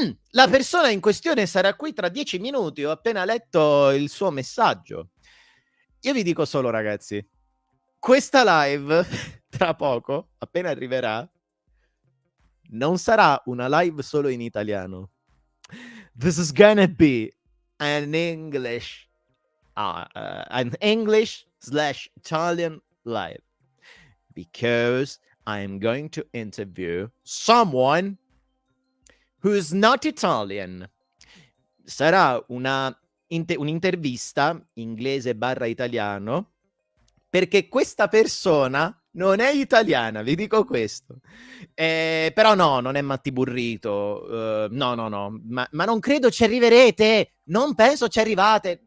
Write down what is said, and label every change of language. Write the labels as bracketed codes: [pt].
[it] La persona in questione sarà qui tra 10 minuti. Ho appena letto il suo messaggio. Io vi dico solo, ragazzi, questa live, tra poco, appena arriverà, non sarà una live solo in italiano. [en] This is gonna be an English/Italian live, because I am going to interview someone who's not Italian. [it] Sarà un'intervista inglese/italiano, perché questa persona non è italiana, vi dico questo. Però no, non è Matti Burrito. No. Ma non credo ci arriverete. Non penso ci arrivate.